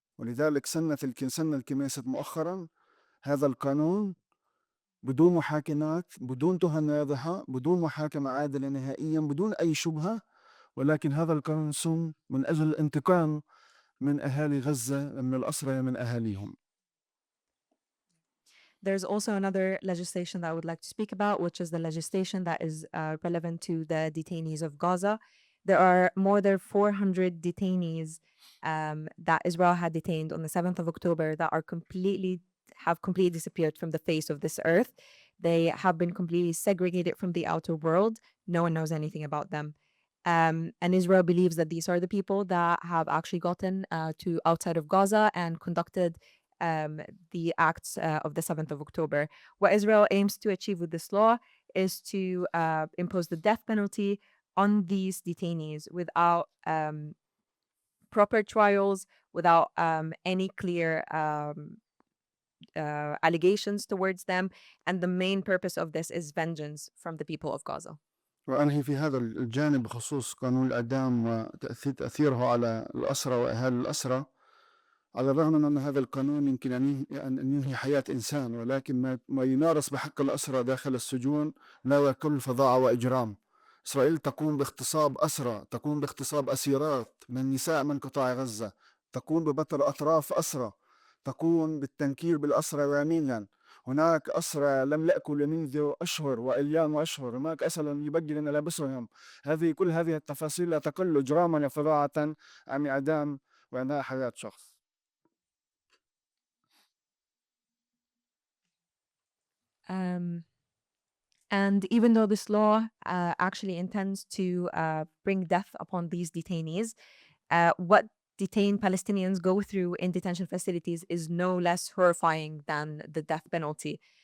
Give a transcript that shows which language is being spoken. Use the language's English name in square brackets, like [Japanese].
[Arabic] ولذلك سن الكنيسة مؤخرا هذا القانون بدون محاكمات، بدون تهم واضحة، بدون محاكمة عادلة نهائيا، بدون أي شبهة. ولكن هذا القانون سن من أجل الانتقام من أهالي غزة، من الأسرى، من أهاليهم. [English] There's also another legislation that I would like to speak about, which is the legislation that is relevant to the detainees of Gaza. There are more than 400 detainees that Israel had detained on the 7th of October that have completely disappeared from the face of this earth. They have been completely segregated from the outer world. No one knows anything about them. And Israel believes that these are the people that have actually gotten to outside of Gaza and conducted the acts of the 7th of October. What Israel aims to achieve with this law is to impose the death penalty on these detainees without proper trials, without any clear allegations towards them. And the main purpose of this is vengeance from the people of Gaza. [Arabic] وأنهي في هذا الجانب بخصوص قانون الإعدام وتأثيره على الأسرى وأهالي الأسرى. على الرغم من أن هذا القانون يمكن أن ينهي حياة إنسان، ولكن ما يمارس بحق الأسرى داخل السجون لا يكل فظاعة وإجرام. إسرائيل تقوم باغتصاب أسرى، تقوم باغتصاب أسيرات من نساء من قطاع غزة، تقوم ببتر أطراف أسرى، تقوم بالتنكيل بالأسرى يوميا. هناك أسرى لم يأكلوا منذ أشهر وأيام وأشهر، هناك أسرى لم يبجل ملابسهم. كل هذه التفاصيل لا تقل إجراما وفظاعة عن إعدام وإنهاء حياة شخص. [English] And even though this law actually intends to bring death upon these detainees, what detained Palestinians go through in detention facilities is no less horrifying than the death penalty.